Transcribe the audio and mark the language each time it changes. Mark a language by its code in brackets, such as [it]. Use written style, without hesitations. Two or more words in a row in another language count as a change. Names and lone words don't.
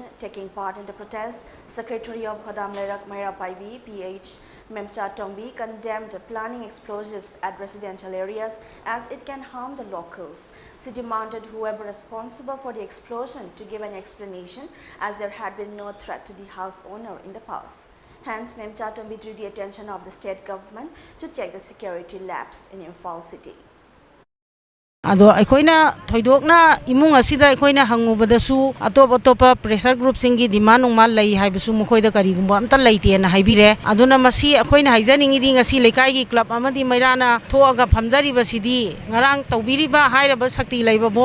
[en] Taking part in the protest, Secretary of Hodam Lairak Maira Paibi, PH Memcha Tongbi, condemned planning explosives at residential areas as it can harm the locals. She demanded whoever responsible for the explosion to give an explanation as there had been no threat to the house owner in the past. Hence, Memcha Tongbi drew the attention of the state government to check the security labs in Imphal city. [mni] Ado aikoina thoidokna imung asida aikoina hangubadasu atop [en] pressure group [mni] singi demand ungmal lai haibasu mukhoida karigumba amta laite na haibire aduna masi aikoina haijaningi di ngasi lekai gi club amadi mairana thoaga phamjari basidi ngarang tawbiriba hairaba sakti laiba bom